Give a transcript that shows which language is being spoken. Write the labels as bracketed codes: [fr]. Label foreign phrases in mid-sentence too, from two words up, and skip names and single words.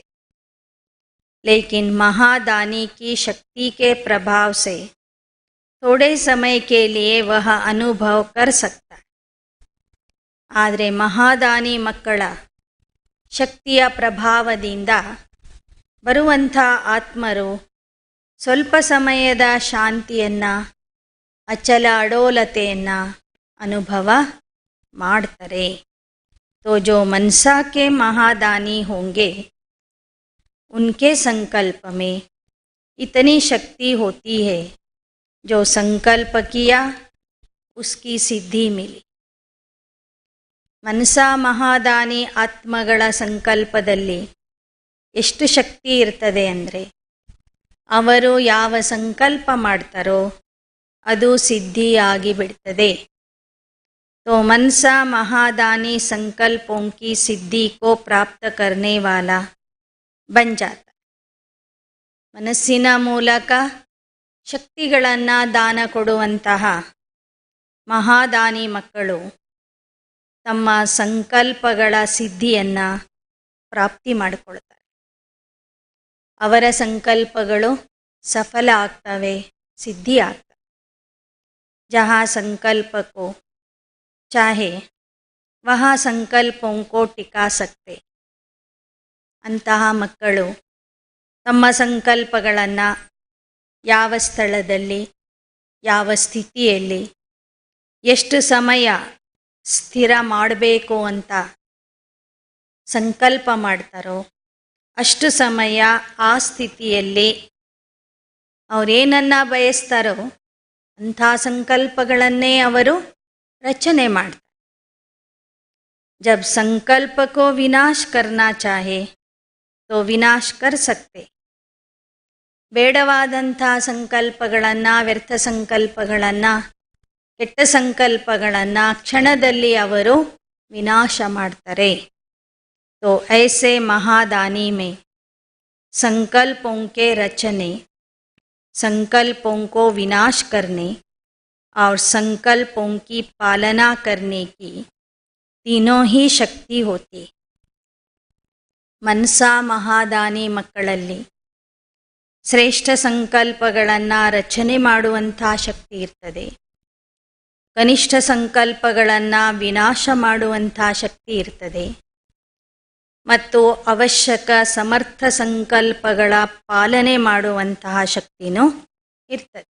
[hi] लेकिन महादानी की शक्ति के प्रभाव से थोड़े समय के लिए वह अनुभव कर सकता है. [kn] ಆದರೆ ಮಹಾದಾನಿ ಮಕ್ಕಳ ಶಕ್ತಿಯ ಪ್ರಭಾವದಿಂದ ಬರುವಂಥ ಆತ್ಮರು ಸ್ವಲ್ಪ ಸಮಯದ ಶಾಂತಿಯನ್ನು, ಅಚಲ ಅಡೋಲತೆಯನ್ನು ಅನುಭವ ಮಾಡ್ತಾರೆ. [hi] तो जो मनसा के महादानी होंगे उनके संकल्प में इतनी शक्ति होती है, जो संकल्प किया उसकी सिद्धि मिली. [kn] ಮನಸಾ ಮಹಾದಾನಿ ಆತ್ಮಗಳ ಸಂಕಲ್ಪದಲ್ಲಿ ಎಷ್ಟು ಶಕ್ತಿ ಇರ್ತದೆ ಅಂದರೆ, ಅವರು ಯಾವ ಸಂಕಲ್ಪ ಮಾಡ್ತಾರೋ ಅದು ಸಿದ್ಧಿಯಾಗಿ ಬಿಡ್ತದೆ. [hi] तो मनसा महादानी संकल्पों की सिद्धि को प्राप्त करने वाला बन जाता. [kn] ಮನಸ್ಸಿನ ಮೂಲಕ ಶಕ್ತಿಗಳನ್ನು ದಾನ ಕೊಡುವಂತಹ ಮಹಾದಾನಿ ಮಕ್ಕಳು ತಮ್ಮ ಸಂಕಲ್ಪಗಳ ಸಿದ್ಧಿಯನ್ನು ಪ್ರಾಪ್ತಿ ಮಾಡಿಕೊಳ್ತಾರೆ. ಅವರ ಸಂಕಲ್ಪಗಳು ಸಫಲ ಆಗ್ತವೆ, ಸಿದ್ಧಿ ಆಗ್ತವೆ. [hi] ಜहाँ संकल्प को चाहे वहाँ संकल्पों को टिका सकते. [kn] ಅಂತಹ ಮಕ್ಕಳು ತಮ್ಮ ಸಂಕಲ್ಪಗಳನ್ನು ಯಾವ ಸ್ಥಳದಲ್ಲಿ, ಯಾವ ಸ್ಥಿತಿಯಲ್ಲಿ, ಎಷ್ಟು ಸಮಯ ಸ್ಥಿರ ಮಾಡಬೇಕು ಅಂತ ಸಂಕಲ್ಪ ಮಾಡ್ತಾರೋ ಅಷ್ಟು ಸಮಯ ಆ ಸ್ಥಿತಿಯಲ್ಲಿ ಅವರೇನನ್ನು ಬಯಸ್ತಾರೋ ಅಂಥ ಸಂಕಲ್ಪಗಳನ್ನೇ ಅವರು ರಚನೆ ಮಾಡ್ತಾರೆ. [hi] जब संकल्प को विनाश करना चाहे तो विनाश कर सकते. [kn] ಬೇಡವಾದಂಥ ಸಂಕಲ್ಪಗಳನ್ನು, ವ್ಯರ್ಥ ಸಂಕಲ್ಪಗಳನ್ನು, ಕೆಟ್ಟ ಸಂಕಲ್ಪಗಳನ್ನು ಕ್ಷಣದಲ್ಲಿ ಅವರು ವಿನಾಶ ಮಾಡ್ತಾರೆ. [hi] तो ऐसे महादानी में संकल्पों के रचने, संकल्पों को विनाश करने और संकल्पों की पालना करने की तीनों ही शक्ति होती. [kn] ಮನಸಾ ಮಹಾದಾನಿ ಮಕ್ಕಳಲ್ಲಿ ಶ್ರೇಷ್ಠ ಸಂಕಲ್ಪಗಳನ್ನು ರಚನೆ ಮಾಡುವಂಥ ಶಕ್ತಿ ಇರ್ತದೆ, ಕನಿಷ್ಠ ಸಂಕಲ್ಪಗಳನ್ನು ವಿನಾಶ ಮಾಡುವಂಥ ಶಕ್ತಿ ಇರ್ತದೆ, ಮತ್ತು ಅವಶ್ಯಕ ಸಮರ್ಥ ಸಂಕಲ್ಪಗಳ ಪಾಲನೆ ಮಾಡುವಂತಹ ಶಕ್ತಿನೂ ಇರ್ತದೆ.